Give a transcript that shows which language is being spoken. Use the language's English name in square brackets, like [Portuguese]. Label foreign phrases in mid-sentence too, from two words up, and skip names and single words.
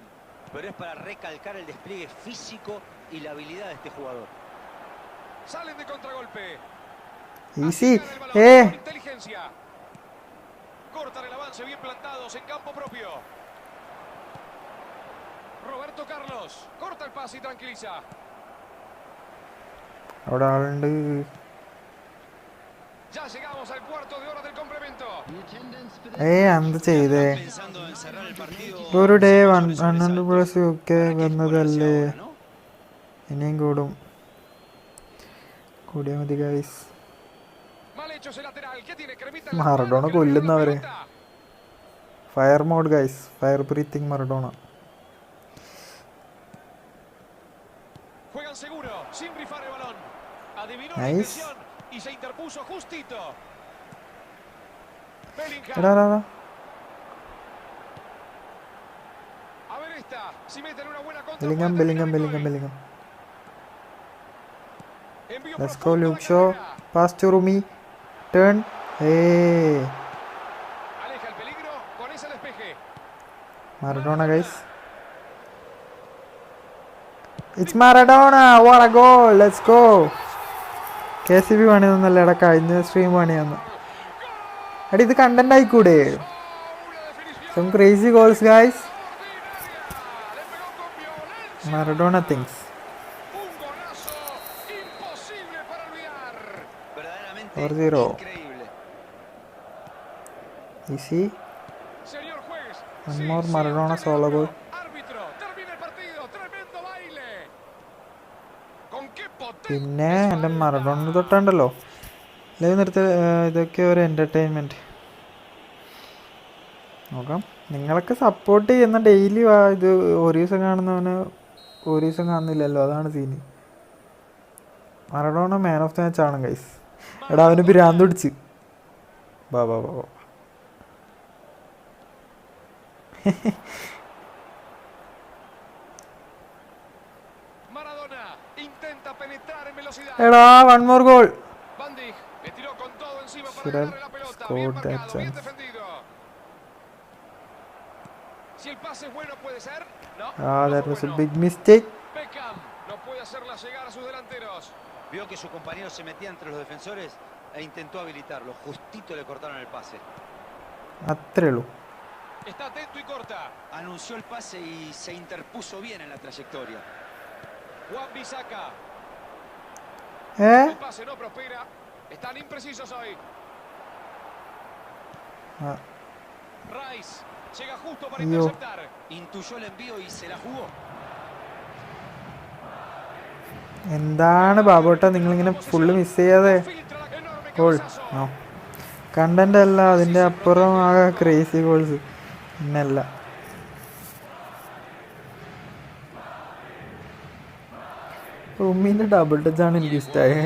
[Spanish] Pero es para recalcar el despliegue físico y la habilidad de este jugador. Salen de contragolpe. [Malayalam] ഈസി. [Spanish] Con inteligencia. Cortan el avance bien plantados en campo propio. Roberto Carlos corta el pase y tranquiliza. [Malayalam] അവിടെ ആളുണ്ട്. [Spanish] Ya llegamos al cuarto de hora del complemento. [Malayalam] എന്ത് ചെയ്തേ? [Spanish] Pensando en cerrar el partido. [Malayalam] ഒരു ഡേ 100+ ഒക്കെ വന്നതല്ലേ, ഇനിയും കൂടും. കൂടിയാൽ മതി ഗൈസ്. [Spanish] Mal hecho ese lateral. ¿Qué tiene? Cremita en la [Malayalam] മറഡോണ [Spanish] mano, que le [Malayalam] കൊല്ലുന്നവരെ. [Spanish] pega la pelota. [English] Fire mode guys, fire breathing Maradona. [Spanish] Juegan seguro, sin rifar el balón. Adivinó la [Malayalam] Nice. [Spanish] intención y se interpuso justito. Bellingham. [Malayalam] എടാ [Spanish] A ver esta, si meten una buena contra. [Malayalam] ബെല്ലിംഗം [Spanish] puede [Malayalam] ബെല്ലിംഗം [Spanish] terminar [Malayalam] ബെല്ലിംഗം [Spanish] el gol. [Malayalam] ബെല്ലിംഗം. [Spanish] Envío [English] Let's go [Spanish] profundo [Malayalam] ലൂക്ക് [Spanish] de [Malayalam] ഷോ. [Spanish] carrera. [English] Pass to Rumi. Turn. [Spanish] Aleja el peligro con ese despeje. [English] Maradona guys. It's Maradona. What a goal. Let's go. [Malayalam] KCB പണിയൊന്നല്ല എടാ, കഴിഞ്ഞ സ്ട്രീം പണിയൊന്ന്. എടാ ഇത് കണ്ടന്റ് ആയിക്കൂടെ? [English] some crazy goals guys. [Spanish] Le pegó con violencia. [English] Maradona things. [Spanish] Un golazo imposible para olvidar. Verdaderamente 4-0. increíble. [Malayalam] ഈസി. [Spanish] Señor juez. [English] One [Spanish] sí, [English] more [Spanish] sí, [English] Maradona [Spanish] usted solo me [English] goal. [Spanish] habló. Árbitro, termina el partido. Tremendo baile. Con qué potencia. [Malayalam] പിന്നെ എൻ്റെ മറഡോണ തൊട്ടുണ്ടല്ലോ ലൈവ് നിർത്തി. ഇതൊക്കെ ഒരു എൻ്റർടൈൻമെൻറ്റ് നോക്കാം. നിങ്ങളൊക്കെ സപ്പോർട്ട് ചെയ്യുന്ന ഡെയിലി ഇത് ഒരു ദിവസം കാണുന്നവന് ഒരു ദിവസം കാണുന്നില്ലല്ലോ, അതാണ് സീന്. മറഡോണ [English] man of the match [Malayalam] ആണ് ഗൈസ്. എടാ അവന് ഭ്രാന്ത് പിടിച്ച്. ബാ ബാ ബാ. [Spanish] Maradona intenta penetrar en velocidad. [English] എടാ 1 more goal. [Spanish] Van Dijk le tiró con todo encima para [English] Should have [Spanish] ganarle la pelota. Bien [English] scored that [Spanish] marcado, bien [English] chance. [Spanish] defendido. Si el pase es bueno, puede ser. No, Ah, no [English] that [Spanish] fue [English] was a [Spanish] bueno. [English] big mistake. [Spanish] Beckham no puede hacerla llegar a sus delanteros. Vio que su compañero se metía entre los defensores e intentó habilitarlo. Justito le cortaron el pase. അത്രേ ഉള്ളൂ. Está atento y corta. Anunció el pase y se interpuso bien en la trayectoria. Juan Bisaca. ഏ El pase no prospera. Están imprecisos hoy. ആ, Rice llega justo para [English] Yo. [Spanish] interceptar. Intuyó el envío y se la jugó. [Malayalam] എന്താണ് ബാബോട്ട നിങ്ങളിങ്ങനെ ഫുള്ള് മിസ് ചെയ്യാതെ [Spanish] Filtra la enorme [Malayalam] ഗോൾ [Spanish] cabezazo. [English] no content [Malayalam] അല്ല അതിൻ്റെ അപ്പുറം ആ [English] crazy goals [Malayalam] പിന്നല്ല. ഉമ്മീൻ്റെ [English] double touch [Malayalam] ആണ് എനിക്ക് ഇഷ്ടമായി.